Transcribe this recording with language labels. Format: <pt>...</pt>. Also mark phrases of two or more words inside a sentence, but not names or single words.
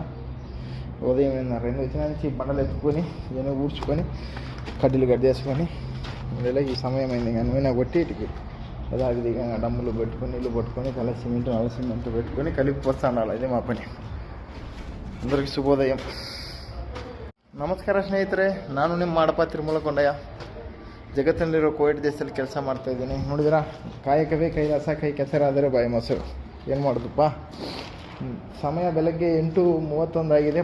<te>ఉదయం 8:30 వచ్చిన నుంచి బండలు ఎత్తుకొని ఇవన్నీ ఊడ్చుకొని కడ్డీలు గడ్డేసుకొని ఈ సమయం అయింది. కానీ నేను కొట్టి ఇటుకి యథావిధిగా డమ్ములు పెట్టుకొని నీళ్ళు పట్టుకొని తెల్ల సిమెంట్ నల్ల సిమెంట్ పెట్టుకొని కలిపి పోస్తాడాలి. అదే మా పని. అందరికీ ಶುಭೋದಯ.</te> <kn>ನಮಸ್ಕಾರ ಸ್ನೇಹಿತರೆ, ನಾನು ನಿಮ್ಮ ಮಾಡಪ್ಪ ತಿರುಮಲಕೊಂಡಯ್ಯ. ಜಗತ್ತಿನಲ್ಲಿರೋ ಕೋವಿಡ್ ದೇಶದಲ್ಲಿ ಕೆಲಸ ಮಾಡ್ತಾಯಿದ್ದೀನಿ. ನೋಡಿದಿರಾ, ಕಾಯಕವೇ ಕೈಲಾಸ, ಕೈ ಕೆಸರಾದರೆ ಬಾಯಿ ಮೊಸರು. ಏನು ಮಾಡೋದಪ್ಪ. ಸಮಯ ಬೆಳಗ್ಗೆ 8:31 ಆಗಿದೆ.</kn>